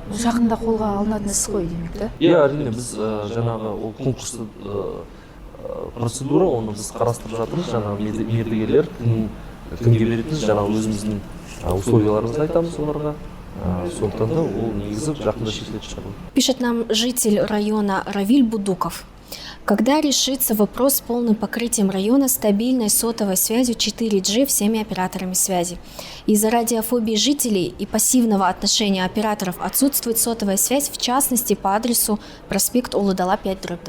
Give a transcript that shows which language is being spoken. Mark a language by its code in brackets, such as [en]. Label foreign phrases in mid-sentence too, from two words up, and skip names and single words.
[kk] жақында қолға алынатын іс қой демек та. иә әрине біз жаңағы ол конкурсты процедура, оны біз қарастырып жатырмыз. Жаңағы мердігерлер кімге беретініміз, жаңағы өзіміздің условияларымызды айтамыз оларға. Сондықтан да ол негізі жақында шешілетін шығар. [ru] Пишет нам житель района Равиль Будуков. Когда решится вопрос с полным покрытием района стабильной сотовой связью 4G всеми операторами связи? Из-за радиофобии жителей и пассивного отношения операторов отсутствует сотовая связь, в частности по адресу проспект Улы-Дала 5/2.